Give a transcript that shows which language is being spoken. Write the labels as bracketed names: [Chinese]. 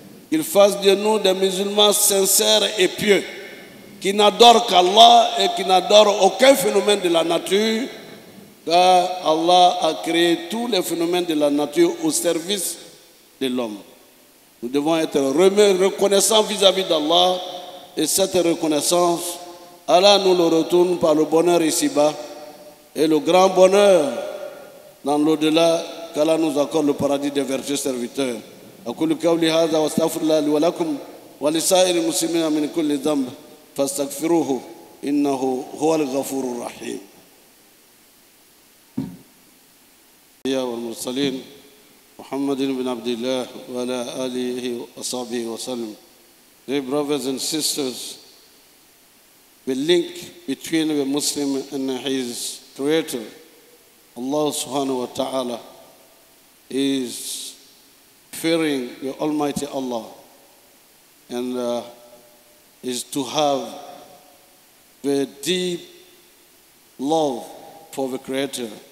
[French] Qu'il fasse de nous des musulmans sincères et pieux, qui n'adorent qu'Allah et qui n'adorent aucun phénomène de la nature, car Allah a créé tous les phénomènes de la nature au service de l'homme. Nous devons être reconnaissants vis-à-vis d'Allah. Et cette reconnaissance, Allah nous le retourne par le bonheur ici-bas et le grand bonheur dans l'au-delà, qu'Allah nous accorde le paradis des vertueux serviteurs. [Arabic] أقول قولي هذا واستغفر الله لي ولكم ولسائر المسلمين من كل ذنب فاستغفروه إنه هو الغفور الرحيم. والمرسلين محمد بن عبد الله وعلى آله وصحبه وسلم. [English] Dear brothers and sisters, the link between the Muslim and his Creator, Allah subhanahu wa ta'ala, is fearing the Almighty Allah and is to have the deep love for the Creator.